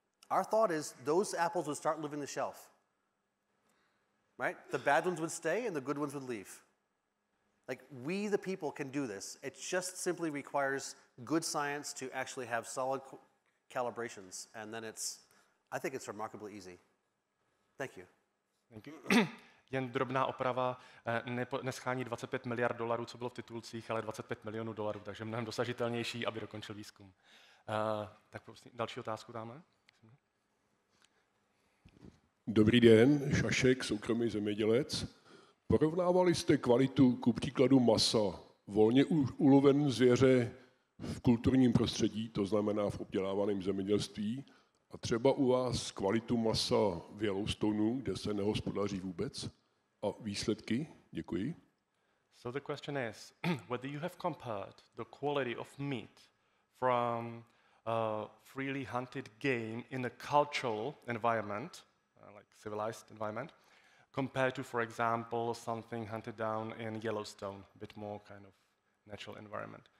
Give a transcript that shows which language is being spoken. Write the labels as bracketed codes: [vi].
[en] Our thought is those apples would start leaving the shelf, right? The bad ones would stay and the good ones would leave. Like, we the people can do this. It just simply requires good science to actually have solid calibrations, and then I think it's remarkably easy. Thank you. Thank you. [cs] Jen drobná oprava, neschání $25 miliard, co bylo v titulcích, ale $25 milionů, takže mnohem dosažitelnější, aby dokončil výzkum. Tak prosím, další otázku dáme. Dobrý den, Šašek, soukromý zemědělec. Porovnávali jste kvalitu, ku příkladu masa, volně uloven zvěře v kulturním prostředí, to znamená v obdělávaném zemědělství, a třeba u vás kvalitu masa v Yellowstoneu, kde se nehospodaří vůbec, a výsledky? Děkuji. [en] So the question is, whether you have compared the quality of meat from freely hunted game in a cultural environment, like civilized environment, compared to, for example, something hunted down in Yellowstone, a bit more kind of natural environment.